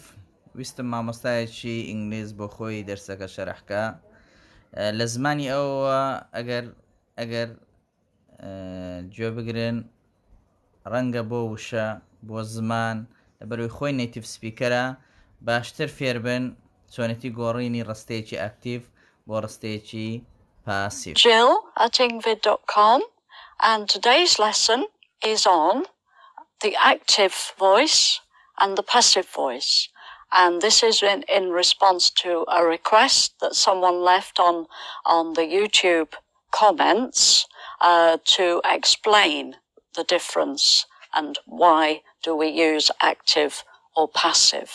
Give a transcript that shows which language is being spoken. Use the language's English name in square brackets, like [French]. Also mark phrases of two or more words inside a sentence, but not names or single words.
[Central Kurdish] ویستم مامۆستایەکی ئینگلیز بۆ خۆی دەرسەکە شەرەحکە لە زمانی ئەوە ئەگەر گوێ بگرن ڕەنگە بۆ وشە بۆ زمان لەبەروی خۆی [English] native speaker [Central Kurdish] باشتر فێر بن چۆنێتی گۆڕینی ڕستەیەکی ئاکتیڤ بۆ ڕستەیەکی پاسیف. [English] Jill@ingvid.com, and today's lesson is on the active voice and the passive voice, and this is in response to a request that someone left on the YouTube comments to explain the difference and why do we use active or passive.